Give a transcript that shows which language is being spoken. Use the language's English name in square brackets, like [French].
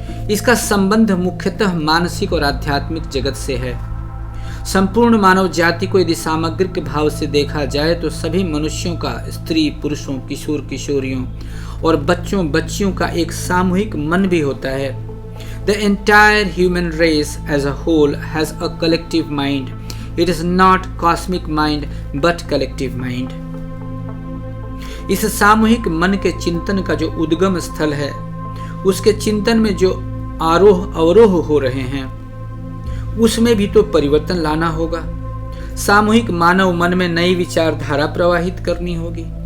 [Hindi] इसका संबंध मुख्यतः मानसिक और आध्यात्मिक जगत से है। संपूर्ण मानव जाति को यदि सामग्रिक भाव से देखा जाए तो सभी मनुष्यों का, स्त्री पुरुषों, किशोर किशोरियों और बच्चों बच्चियों का एक सामूहिक मन भी होता है। [English] The entire human race as a whole has a collective mind. It is not cosmic mind but collective mind. [Hindi] इस सामूहिक मन के चिंतन का जो उद्गम स्थल है, उसके चिंतन में जो आरोह अवरोह हो रहे हैं, उसमें भी तो परिवर्तन लाना होगा। सामूहिक मानव मन में नई विचारधारा प्रवाहित करनी होगी।